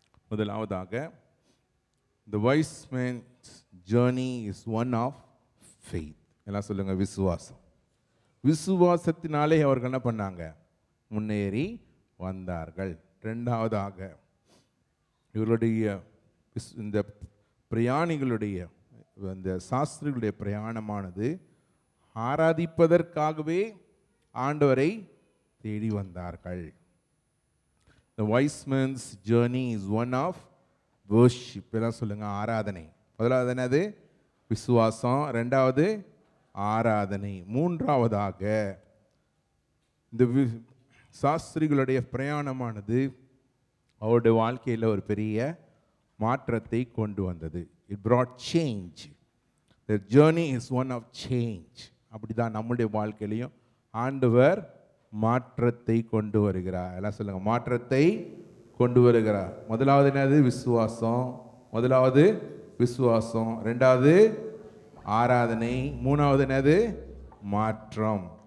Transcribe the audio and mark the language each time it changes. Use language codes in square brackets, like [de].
[ta] முதலாவதாக, [en] the wise man's journey is one of faith. [ta] எல்லாம் சொல்லுங்க, விசுவாசம். விசுவாசத்தினாலே அவர்கள் என்ன பண்ணாங்க, முன்னேறி வந்தார்கள். 2வதாக, இவர்களுடைய இந்த பிரயாணிகளுடைய இந்த சாஸ்திரிகளுடைய பிரயாணமானது ஆராதிப்பதற்காகவே ஆண்டவரை தேடி வந்தார்கள். [en] The wise man's journey is one of worship. [ta] எல்லாம் சொல்லுங்க, ஆராதனை. முதலாவது என்னது, விசுவாசம். 2வது ஆராதனை. 3வதாக, இந்த சாஸ்திரிகளுடைய பிரயாணமானது அவருடைய வாழ்க்கையில் ஒரு பெரிய மாற்றத்தை கொண்டு வந்தது. [en] It brought change. The journey is one of change. [ta] அப்படி தான் நம்முடைய வாழ்க்கையிலையும் ஆண்டவர் மாற்றத்தை கொண்டு வருகிறார். எல்லாம் சொல்லுங்க, மாற்றத்தை கொண்டு வருகிறார். முதலாவது என்னது, விசுவாசம். முதலாவது விசுவாசம். 2வது ஆராதனை. 3வது என்னது, மாற்றம்.